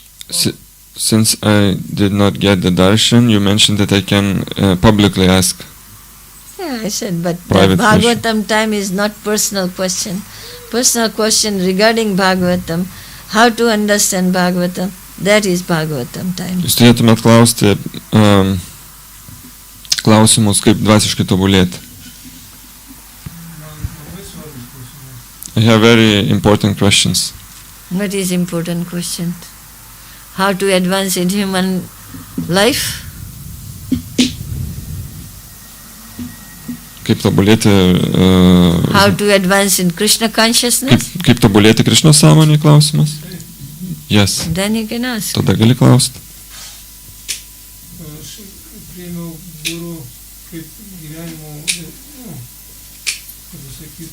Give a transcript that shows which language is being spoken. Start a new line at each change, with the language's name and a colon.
English: Since I did not get the darshan, you mentioned that I can publicly ask. Yeah, I said, but the Private Bhagavatam time is not personal question. Personal question regarding Bhagavatam, how to understand Bhagavatam, that is Bhagavatam time.
Lithuanian: Jūs turėtumėt klausti klausimus, kaip dvasiškai tobulėti.
English: I have very important questions. What is important question? How to advance in human life?
Lithuanian: Kaip tobulėti,
English: How to advance in Krishna consciousness?
Lithuanian: kaip tobulėti Krišnos sąmonėje klausimas?
English: Yes. Then you can ask.
Lithuanian: Tada gali klausti. Aš priėmiau guru kaip gyvenimo, kaip